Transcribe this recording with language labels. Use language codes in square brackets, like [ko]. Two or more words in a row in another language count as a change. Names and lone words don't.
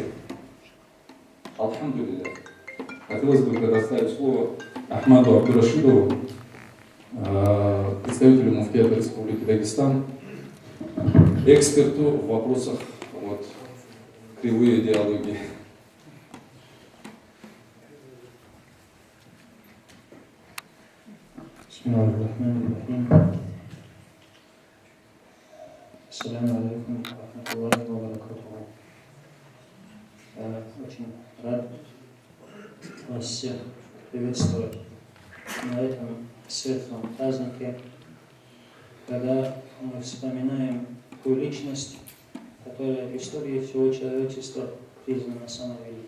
[ru] Алхамдулилля. Хотелось бы предоставить слово Ахмаду Абдурашидову, представителю муфтията Республики Дагестан, эксперту в вопросах кривой идеологии. [ar] السلام عليكم ورحمة الله وبركاته. [ru] Очень рад вас всех приветствовать на этом светлом празднике, когда мы вспоминаем ту личность, которая в истории всего человечества признана самой великой.